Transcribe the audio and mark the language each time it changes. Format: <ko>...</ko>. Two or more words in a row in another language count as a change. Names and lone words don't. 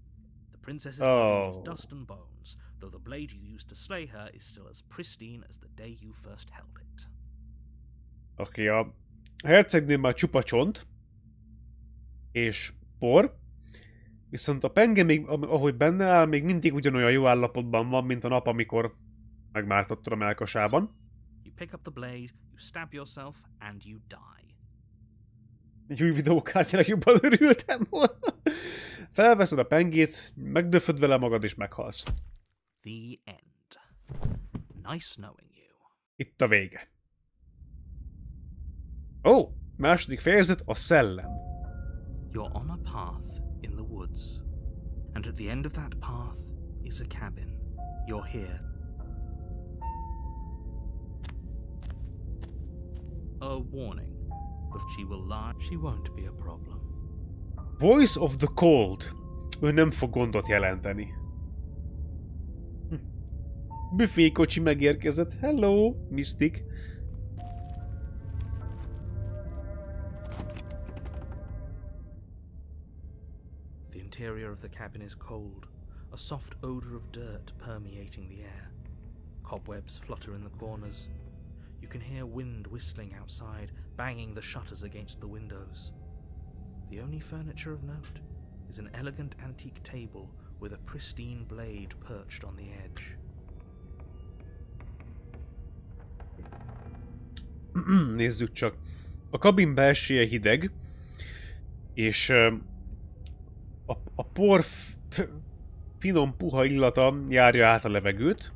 <hu>Oké, a hercegnő már csupa csont, és por, viszont a penge még, ahogy benne áll, még mindig ugyanolyan jó állapotban van, mint a nap, amikor megmártottad a mellkasában. Egy új videókártyának jobban örültem volna. Felveszed a pengét, megdöföd vele magad, és meghalsz.</hu> <en>The end. Nice knowing you.</en> <hu>Itt a vége. Ó, második fejezet, a szellem.</hu> <en>You're on a path in the woods, and at the end of that path is a cabin. You're here. A warning. If she will lie, she won't be a problem. Voice of the Cold.</en> <hu>Ő nem fog gondot jelenteni. Büfékocsi megérkezett.</hu> <en>Hello, Mystic. The interior of the cabin is cold, a soft odor of dirt permeating the air. Cobwebs flutter in the corners. You can hear wind whistling outside, banging the shutters against the windows. The only furniture of note is an elegant antique table with a pristine blade perched on the edge.</en> <hu>Nézzük csak. A kabin belseje hideg, és a por finom puha illata járja át a levegőt.</hu>